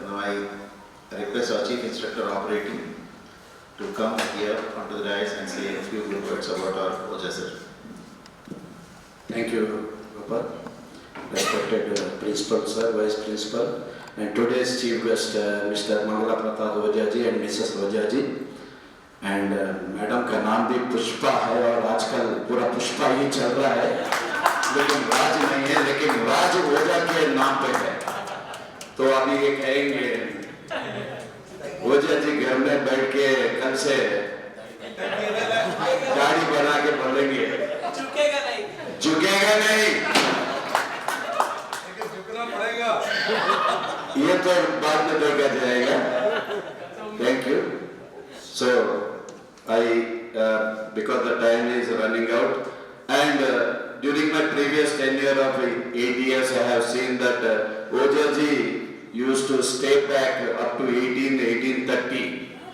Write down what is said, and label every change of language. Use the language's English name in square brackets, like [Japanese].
[English] Now I request our Chief Instructor Operating to come here onto the dais and say a few good words about our Ojha sir. Thank you, Gopala. Respected Principal Sir, Vice Principal, and today's Chief Guest, Mr. Mangala Pratap Ojha ji and Mrs. Ojha ji. [Hindi] And madam का नाम भी पुष्पा है और आजकल पूरा पुष्पा ही चल रहा है, लेकिन राज नहीं है, लेकिन राज ओझा के नाम पे है. तो अभी ये कहेंगे ओझा जी घर में बैठ के कल से गाड़ी बना के बोलेंगे झुकेगा नहीं, झुकना पड़ेगा, ये तो बाद में देखा जाएगा. [English] Thank you. So because the time is running out, and during my previous tenure of 8 years, I have seen that Ojha ji used to stay back up to 18:30.